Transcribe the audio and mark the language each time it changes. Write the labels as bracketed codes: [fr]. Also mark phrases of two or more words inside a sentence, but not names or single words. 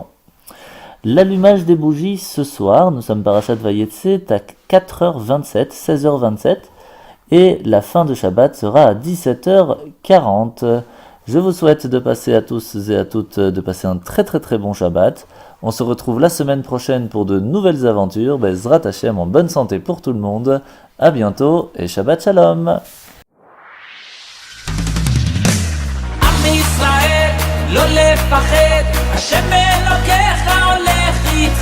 [fr] L'allumage des bougies ce soir, nous sommes Parashat Vayetze, à 4h27, 16h27, et la fin de Shabbat sera à 17h40. Je vous souhaite de passer à tous et à toutes, de passer un très très très bon Shabbat. On se retrouve la semaine prochaine pour de nouvelles aventures. [he] בעזרת השם, [fr] en bonne santé pour tout le monde. À bientôt et [he] שבת שלום. ישראל, לא לפחד, השם אלוקיך הולך איתך.